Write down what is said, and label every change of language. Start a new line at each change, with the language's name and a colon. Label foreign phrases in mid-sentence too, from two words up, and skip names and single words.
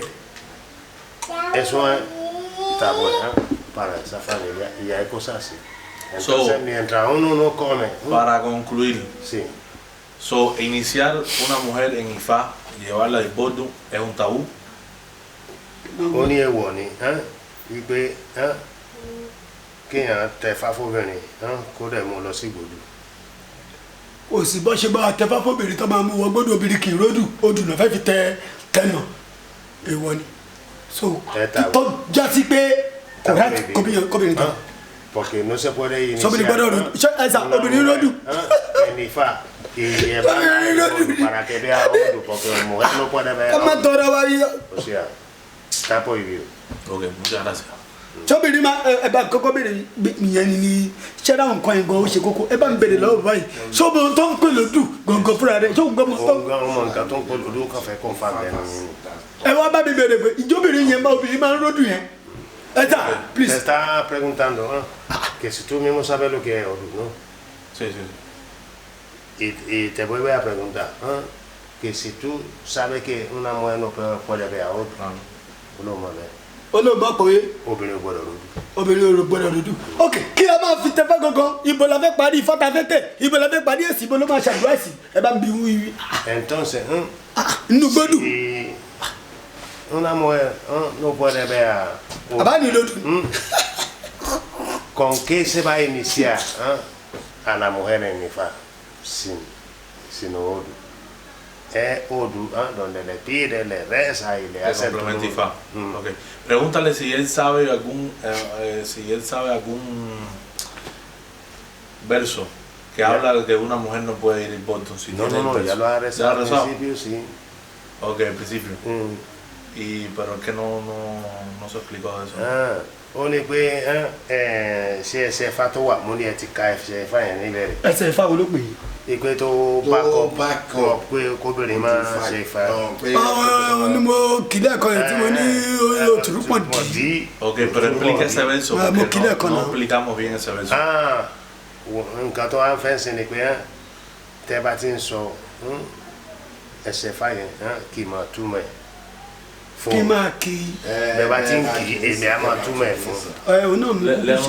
Spanish: Eso está bueno para esa familia y hay cosas así. Entonces mientras uno no come... Para concluir, sí. Iniciar una mujer en Ifá, llevarla al bordo, es un tabú.
Yoruba: Oni e woni, wípé kéèyàn tẹ fáfóbìnrin kó dẹ̀ mú lọ sí gbòdú. kò sí bọ́ ṣe bá tẹ fáfóbìnrin tó máa mú wọ gbọ́dọ̀ obìnrin kì í ródù odù náà fẹ́ fi tẹ̀nà èèwọ̀ ni so tó jásí pé correct kóbìnrin tán.
Spanish: Porque no se puede iniciar.
Yoruba: Sobìnrin gbọ́dọ̀ ródù ẹ̀sà obìnrin ródù.
Spanish: En Ifá y llevar para que vea odù porque la mujer no puede ver.
Yoruba: ká má tọrọ wa yíyá.
Spanish: O sea, está prohibido. Ok, muchas gracias.
Yoruba: Sobìnrin ma ẹ bá kọ́kọ́ béèrè ìyẹn ni ṣẹ́dá nǹkan yẹn gan ó ṣe kókó ẹ bá ń béèrè lọ́wọ́ báyìí ṣọ́bù tó ń pè lódù gbọ̀ngàn fúnra rẹ̀ ṣọ́bù gbọ́mọ tó. ọmọ nǹkan tó ń pè lódù kan fẹ́ kó fa bẹ́ẹ̀ ni. ẹ wá bá mi béèrè pé ìjóbìnrin yẹn bá obìnrin máa ń ródù yẹn ẹ ta please.
Spanish: Te está preguntando que si tú mismo sabes lo que es odù, ¿no? Sí, sí. Y te vuelve a preguntar que si tú sabes que una mujer no puede ver a otro, uno más ve.
Yoruba: Olóògbé pé Obìnrin gbọ́dọ̀ ródù. obìnrin ò gbọ́dọ̀ ródù. ok kí a máa fi tẹfẹ́ gangan ibo la fẹ́ parí ifá ta fẹ́ tẹ̀ ibo la fẹ́ parí èsì ibo ló máa ṣàdúrà sí ẹ bá ń bi wí.
Spanish: Entonces,
Yoruba: nínú gbódù.
Spanish: si una mujer no puede ver a otro,
Yoruba: àbá ní lódù.
Spanish: ¿con qué se va a iniciar a la mujer en Ifá sin odù? Es odù donde le pide, le reza y le hace todo. Complementa Ifá. Okay. Pregúntale si él sabe algún verso que habla de que una mujer no puede ir al bordo. Si No, tiene el verso. ya lo ha rezado al rezado? principio, sí. Ok, al principio. Pero es que no se explicó de eso.
Yoruba: Ó ní pé ṣé ẹsẹ̀ Ifá tó wà múlẹ̀ ti ka ẹsẹ̀ Ifá yẹn nílẹ̀ rẹ̀. ẹsẹ̀ ifá wo ló pè é. Ìpè tó bá kọ̀ pé kóbìnrin máa ṣe Ifá. ni mo kìlẹ̀ ẹ̀kọ́ yẹn tí mo ní òtún pọ̀ dì.
Spanish: Ok, pero explica ese verso porque no explicamos bien ese verso.
Yoruba: Nǹkan tó wá ń fẹ́ sí ni pé tẹ́ bá ti ń sọ ẹsẹ̀ Ifá yẹn kì í máa túmọ̀ ẹ̀ fún. kí máa kí. Bẹ́ẹ̀ bá ti ń kì í èmi á máa túmọ̀ ẹ̀ fún. ẹ ò náà mú.